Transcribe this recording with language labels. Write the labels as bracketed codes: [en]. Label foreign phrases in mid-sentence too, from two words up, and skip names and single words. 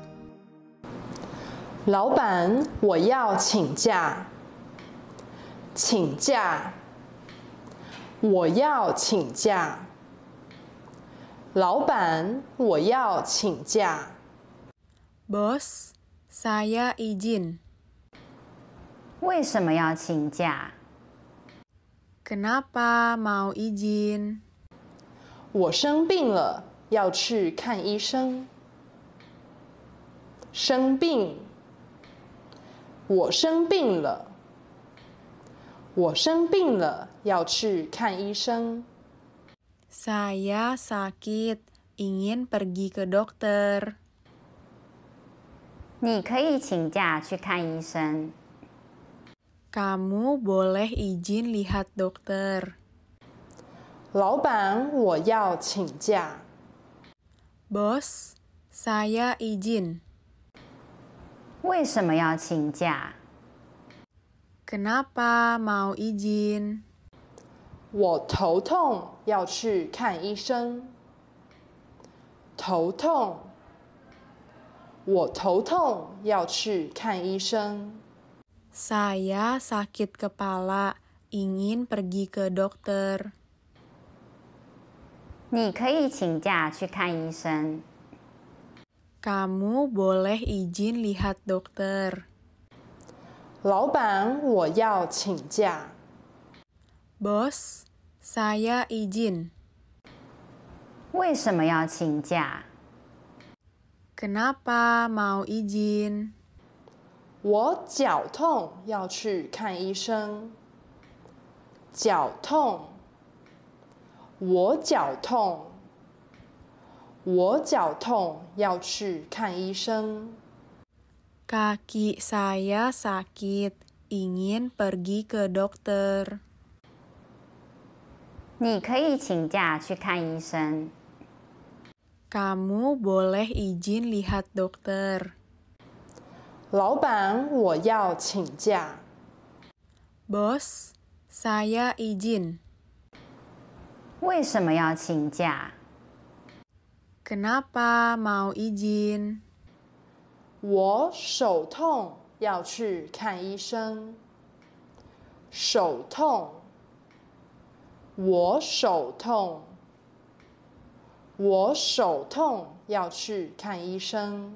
[zh] 老板，我要请假。请假。我要请假。老板，我要请假。 [id] Bos, saya izin. [zh] 为什么要请假？ [id] Kenapa mau izin? [zh] 我生病了，要去看医生。生病。我生病了。我生病了，要去看医生。 [id] Saya sakit, ingin pergi ke dokter. [zh] 你可以请假去看医生。 [id] Kamu boleh izin lihat dokter. [zh] 老板，我要请假。 [id] Bos, saya izin. [zh] 为什么要请假？ [id] Kenapa mau izin? [zh] 我头痛，要去看医生。头痛，我头痛，要去看医生。 [id] Saya sakit kepala, ingin pergi ke dokter. [zh] 你可以请假去看医生。 [id] Kamu boleh izin lihat dokter. [zh] 老板，我要请假。 [id] Bos, saya izin. [zh] 为什么要请假？ [id] Kenapa mau izin? [zh] 我脚痛，要去看医生。脚痛，我脚痛，我脚痛，要去看医生。 [id] Kaki saya sakit, ingin pergi ke dokter. [zh] 你可以请假去看医生。 [id] Kamu boleh izin lihat dokter. [zh] 老板，我要请假。 [id] Bos, saya izin. [zh] 为什么要请假？ [id] Kenapa mau izin? [zh] 我手痛，要去看医生。手痛，我手痛，我手痛，要去看医生。